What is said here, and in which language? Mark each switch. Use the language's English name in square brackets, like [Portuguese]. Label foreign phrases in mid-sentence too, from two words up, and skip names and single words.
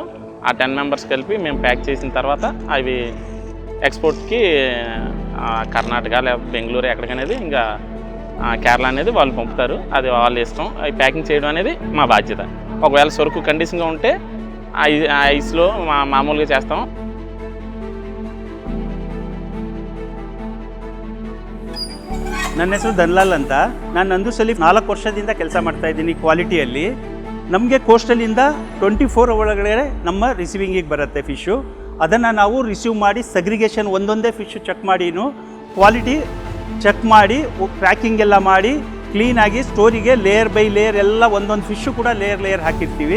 [Telugu] ఆ 10 మెంబర్స్ కలిపి మేము ప్యాక్ చేసిన తర్వాత అవి ఎక్స్పోర్ట్కి కర్ణాటక లేదా బెంగళూరు ఎక్కడికనేది ఇంకా కేరళ అనేది వాళ్ళు పంపుతారు. అది వాళ్ళ ఇష్టం. అవి ప్యాకింగ్ చేయడం అనేది మా బాధ్యత. ఒకవేళ సరుకు కండిషన్గా ఉంటే ఐస్లో మామూలుగా చేస్తాం. [Kannada] ನನ್ನ ಹೆಸರು ಧನ್ಲಾಲ್ ಅಂತ. ನಾನು ನಂದೂಸಲ್ಲಿ 4 ವರ್ಷದಿಂದ ಕೆಲಸ ಮಾಡ್ತಾ ಇದ್ದೀನಿ ಕ್ವಾಲಿಟಿಯಲ್ಲಿ. ನಮಗೆ ಕೋಸ್ಟಲಿಂದ 24 ಒಳಗಡೆ ನಮ್ಮ ರಿಸೀವಿಂಗಿಗೆ ಬರುತ್ತೆ ಫಿಶ್ಶು. ಅದನ್ನು ನಾವು ರಿಸೀವ್ ಮಾಡಿ ಸಗ್ರಿಗೇಷನ್ ಒಂದೊಂದೇ ಫಿಶ್ಶು ಚೆಕ್ ಮಾಡಿನೂ [English] quality check [Kannada] ಮಾಡಿ ಪ್ಯಾಕಿಂಗ್ ಎಲ್ಲ ಮಾಡಿ ಕ್ಲೀನಾಗಿ ಸ್ಟೋರಿಗೆ [English] layer by layer [Kannada] ಎಲ್ಲ ಒಂದೊಂದು ಫಿಶ್ಶು ಕೂಡ ಲೇಯರ್ ಹಾಕಿರ್ತೀವಿ.